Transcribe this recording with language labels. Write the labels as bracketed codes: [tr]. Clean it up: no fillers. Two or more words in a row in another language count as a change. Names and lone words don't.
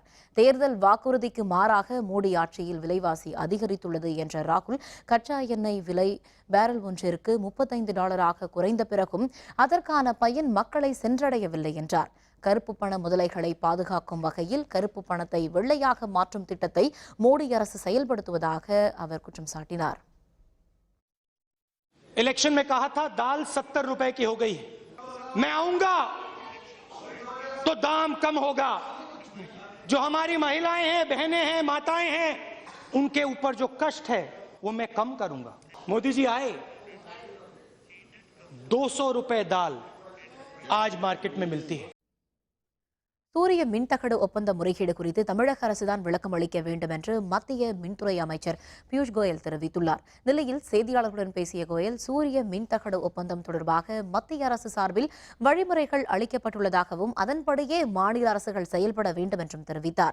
[ta] தேர்தல் வாக்குறுதிக்கு மாறாக மோடி ஆட்சியில் விலைவாசி அதிகரித்துள்ளது என்ற ராகுல், கச்சா எண்ணெய் விலை பேரல் ஒன்றிற்கு $35 குறைந்த பிறகும் அதற்கான பயன் மக்களை சென்றடையவில்லை என்றார். கருப்பு பண முதலைகளை பாதுகாக்கும் வகையில் கருப்பு பணத்தை வெள்ளையாக மாற்றும் திட்டத்தை மோடி அரசு செயல்படுத்துவதாக அவர் குற்றம் சாட்டினார். [hi] इलेक्शन में कहा था दाल 70 रुपए की हो गई है, मैं आऊंगा तो दाम कम होगा. जो हमारी महिलाएं हैं, बहनें हैं, माताएं हैं, उनके ऊपर जो कष्ट है वो मैं कम करूंगा. मोदी जी आए, 200 रुपए दाल आज मार्केट में मिलती है. [ta] சூரிய மின்தகடு ஒப்பந்த முறைகேடு குறித்து தமிழக அரசுதான் விளக்கம் அளிக்க வேண்டும் என்று மத்திய மின்துறை அமைச்சர் பியூஷ் கோயல் தெரிவித்துள்ளார். தில்லியில் செய்தியாளர்களுடன் பேசிய கோயல், சூரிய மின்தகடு ஒப்பந்தம் தொடர்பாக மத்திய அரசு சார்பில் வழிமுறைகள் அளிக்கப்பட்டுள்ளதாகவும் அதன்படியே மாநில அரசுகள் செயல்பட வேண்டும் என்றும் தெரிவித்தார்.